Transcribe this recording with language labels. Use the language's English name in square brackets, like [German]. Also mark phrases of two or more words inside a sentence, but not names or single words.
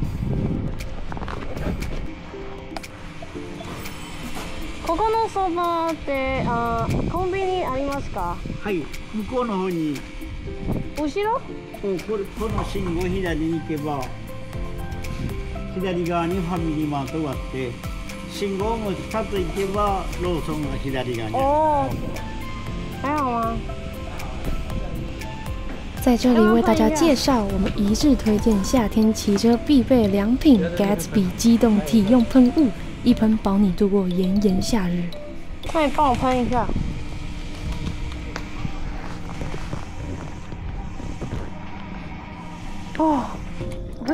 [Japanese] ここのそばってコンビニありますか？はい、向こうの方に。後ろ？この信号左に行けば左側にファミリーマートがあって、信号も2つ行けばローソンが左側にある。 [Chinese] 哦，还好吗？在这里为大家介绍我们一致推荐夏天骑车必备良品 Gatsby 机动体用喷雾，一喷保你度过炎炎夏日。那你帮我喷一下。哦， [Japanese] はい。